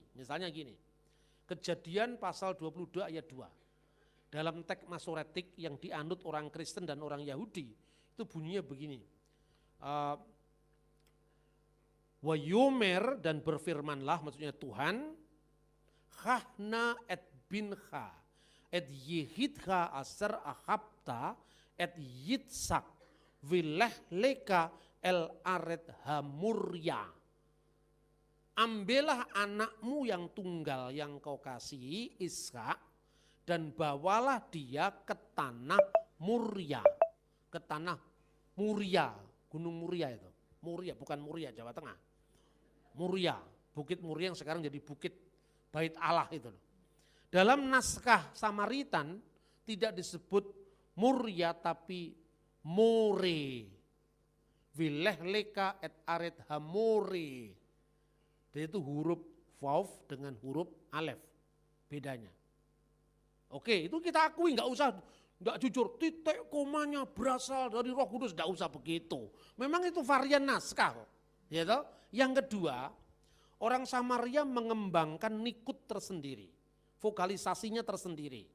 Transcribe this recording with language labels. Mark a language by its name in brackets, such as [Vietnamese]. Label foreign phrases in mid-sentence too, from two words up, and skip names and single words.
[Indonesian] Misalnya gini, Kejadian pasal 22 ayat 2. Dalam teks Masoretik yang dianut orang Kristen dan orang Yahudi, itu bunyinya begini. Wayomer, dan berfirmanlah, maksudnya Tuhan, [Hebrew] קח נא את בנך את יחידך אשר אהבת את יצחק ולך לך אל ארץ המריה. [Indonesian] Ambillah anakmu yang tunggal yang kau kasihi, Ishak, dan bawalah dia ke tanah Muria. Ke tanah Muria, Gunung Muria itu. Muria, bukan Muria, Jawa Tengah. Muria, Bukit Muria yang sekarang jadi Bukit Bait Allah itu. Dalam naskah Samaritan tidak disebut Muria tapi More. [Hebrew] ולך לך את ארץ המורה. [Indonesian] Jadi itu huruf vav dengan huruf alef. Bedanya. Oke, itu kita akui, nggak jujur, titik komanya berasal dari Roh Kudus, nggak usah begitu. Memang itu varian naskah kok. Ya toh? Yang kedua, orang Samaria mengembangkan nikut tersendiri, vokalisasinya tersendiri.